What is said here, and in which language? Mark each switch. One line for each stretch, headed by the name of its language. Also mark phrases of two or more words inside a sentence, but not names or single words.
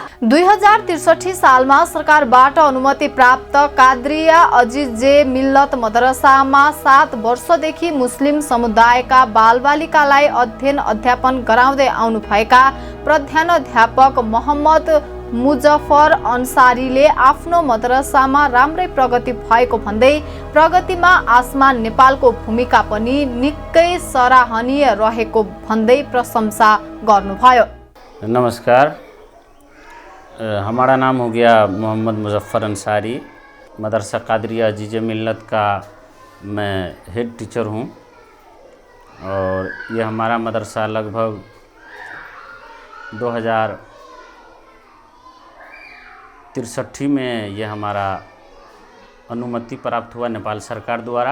Nepali: 2063 सालमा सरकारबाट अनुमति प्राप्त काद्रिया अजिजे मिल्लत मदरसामा 7 वर्षदेखि मुस्लिम समुदायका बालबालिकालाई अध्ययन अध्यापन गराउँदै आउनुभएका प्रधानाध्यापक मोहम्मद मुजफ्फर अन्सारीले आफ्नो मदरसामा राम्रै प्रगति भएको भन्दै प्रगतिमा आसमान नेपालको भूमिका पनि निकै सराहनीय रहेको भन्दै प्रशंसा गर्नुभयो। नमस्कार,
Hindi: हमारा नाम हो गया मोहम्मद मुजफ्फर अंसारी। मदरसा कादरिया अजीज मिल्लत का मैं हेड टीचर हूँ और ये हमारा मदरसा लगभग 2063 में ये हमारा अनुमति प्राप्त हुआ नेपाल सरकार द्वारा।